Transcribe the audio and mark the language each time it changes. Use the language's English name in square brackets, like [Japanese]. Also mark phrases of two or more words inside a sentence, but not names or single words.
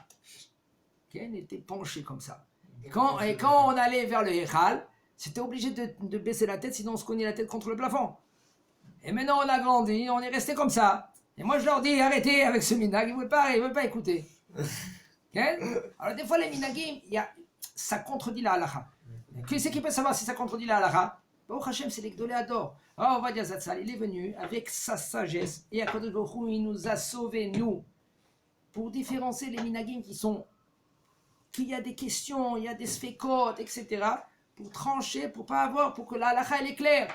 [French] Il était penché comme ça. Et quand on allait vers le Echal, c'était obligé de baisser la tête, sinon on se cognait la tête contre le plafond. Et maintenant on a grandi, on est resté comme ça. Et moi je leur dis, arrêtez avec ce minag, ils ne veulent pas écouter. Alors des fois les minagim, ça contredit la halakha. Qui c'est qui peut savoir si ça contredit la halakha? [Hebrew] ברוך השם, [French] c'est les [Hebrew] גדולי הדור. [French] Alors Ovadia Zatzal, il est venu avec sa sagesse et [Hebrew] הקדוש ברוך הוא, [French] il nous a sauvés, nous, pour différencier les minagim qu'il y a des questions, il y a des sfekot, etc., pour trancher, pour que la halakha elle est claire.